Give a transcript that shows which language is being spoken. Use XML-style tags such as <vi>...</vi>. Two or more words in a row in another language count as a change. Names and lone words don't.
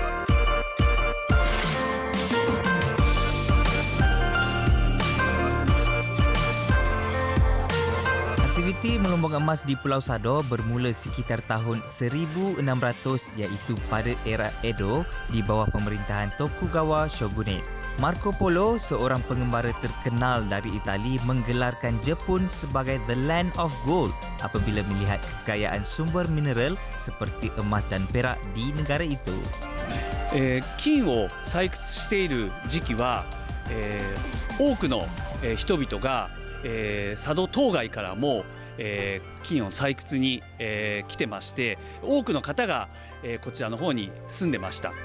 <ms>Aktiviti melombong emas di Pulau Sado bermula sekitar tahun 1600 iaitu pada era Edo di bawah pemerintahan Tokugawa Shogunate. Marco Polo, seorang pengembara terkenal dari Itali, menggelarkan Jepun sebagai</ms> <en>the land of gold</en> <ms>apabila melihat kekayaan sumber mineral seperti emas dan perak di negara itu.</ms> <ja>金を採掘している時期は、多くの人々が佐渡島外からも、金を採掘に、来てまして、多くの方が、こちらの方に住んでました。</ja>